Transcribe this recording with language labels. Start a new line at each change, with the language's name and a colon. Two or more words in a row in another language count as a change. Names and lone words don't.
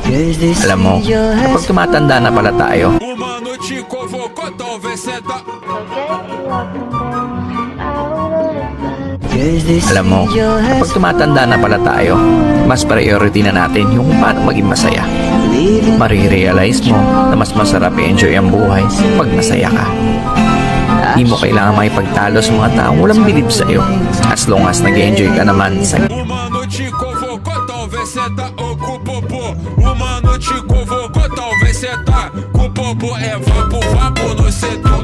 Filipino: Alam mo, kapag tumatanda na pala tayo, alam mo, kapag tumatanda na pala tayo, mas priority na natin yung paano maging masaya. Marirealize mo na mas masarap i-enjoy ang buhay pag masaya ka. Di mo kailangan makipagtalo sa mga taong walang bilib sa'yo,
English: as long as
Filipino: nag-enjoy ka naman sa...
Portuguese: Talvez cê tá ou com o popô. O mano te convocou, talvez cê tá com o popô. É vapo, vapo no CD.